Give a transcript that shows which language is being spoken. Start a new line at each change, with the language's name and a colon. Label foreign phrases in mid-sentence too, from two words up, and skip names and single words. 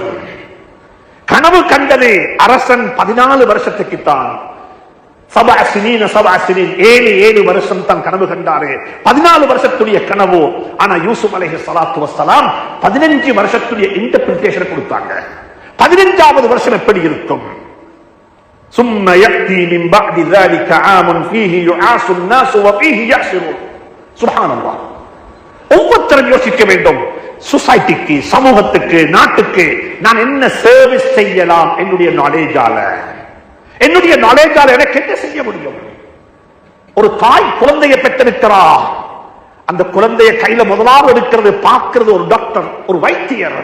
Tamil: கனவு கண்டது அரசன் 14 வருஷத்துக்கு தான். 7 வருஷம் தான் கனவு கண்டாரு. 14 வருஷத்துடைய கனவு. ஆனா யூசுப்
Arabic: عليه الصلاة والسلام
Tamil: 15 வருஷத்துடைய இன்டர்பிரிட்டேஷன் கொடுத்தாங்க. 15வது வருஷம் எப்படி இருக்கும்?
Arabic: ثم يأتي من بعد ذلك عام فيه يعاص الناس وفيه يعصرون. سبحان الله.
Tamil: ஒவ்வொருத்தரும் யோசிக்க வேண்டும். சொசைட்டிக்கு, சமூகத்துக்கு, நாட்டுக்கு நான் என்ன சர்வீஸ் செய்யலாம்? என்னுடைய நாலேஜால, என்னுடைய நாலேஜால எனக்கு என்ன செய்ய முடியும்? ஒரு தாய் குழந்தையை பெற்றெடுக்கிறா, அந்த குழந்தைய கையில முதலாவது எடுக்கிறது பார்க்கிறது ஒரு டாக்டர், ஒரு வைத்தியர்.